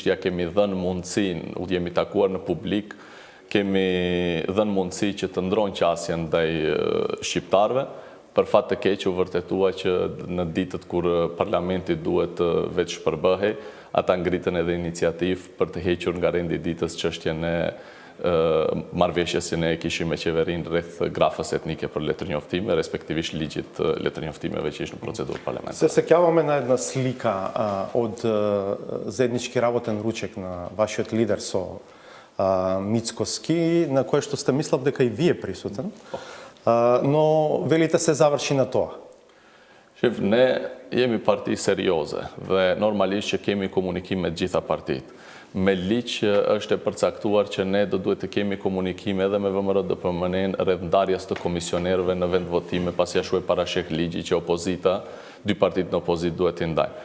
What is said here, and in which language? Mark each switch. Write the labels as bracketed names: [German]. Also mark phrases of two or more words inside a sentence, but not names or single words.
[Albanian] ja kemi dhënë mundësinë, u jemi takuar në publik, kemi dhënë mundësi që të ndrojnë qasjen ndaj shqiptarëve, për fat të keq u vërtetua që në ditët kur parlamenti duhet të veç shpërbëhej, ata ngritën edhe iniciativë për të hequr nga rendi ditës çështjen e marrëveshjes që ne kishim me qeverinë rreth grafës etnike për letërnjoftime, respektivisht ligjit letërnjoftimeve që ishte në процедурë parlamentare. [Macedonian] Се сеќаваме на една слика од заеднички работен ручек на вашиот лидер со Мицкоски, на кое што сте мислам дека и вие присутен, но велите се заврши на тоа. [Albanian] Shif, ne jemi parti serioze dhe normalisht që kemi komunikim me gjitha partitë. Me ligj është e përcaktuar që ne do duhet të kemi komunikim edhe me ВМРО DPMN rreth ndarjes të komisionerëve në vend votime, pasi ashtu e parashek ligji që opozita, dy partitë në opozit duhet të ndajnë.